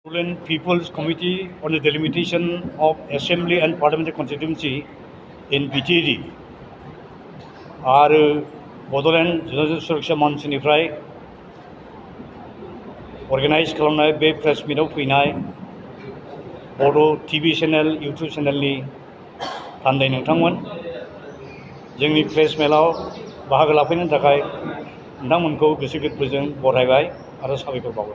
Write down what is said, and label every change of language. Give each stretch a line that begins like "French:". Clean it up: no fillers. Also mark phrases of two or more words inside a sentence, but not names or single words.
Bodo: Bodoland People's Committee on the Delimitation of Assembly and Parliamentary Constituency in BTD आरो बड'लेण्ड जुनार सुरक्षा मन्चनिफ्राय अर्गेनाइज खालामनाय बे प्रेस मिटआव फैनाय बड' टिभि चेनेल इउटुब चेनेलनि थान्दै नोंथांमोन जोंनि प्रेस मेलाव बाहागो लाफैनो थाखाय नोंथांमोनखौ गोसो गोरबोजों बरायबाय आरो साबायखर बावबाय।